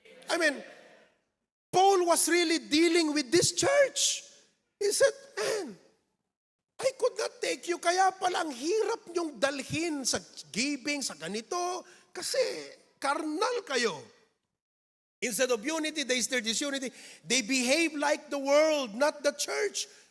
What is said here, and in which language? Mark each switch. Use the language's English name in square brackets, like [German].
[English] I mean, Paul was really dealing with this church. He said, man, I could not take you. [Filipino] Kaya pala ang hirap nyong dalhin sa giving, sa ganito, kasi karnal kayo. [English] Instead of unity, they stir disunity. They behave like the world, not the church.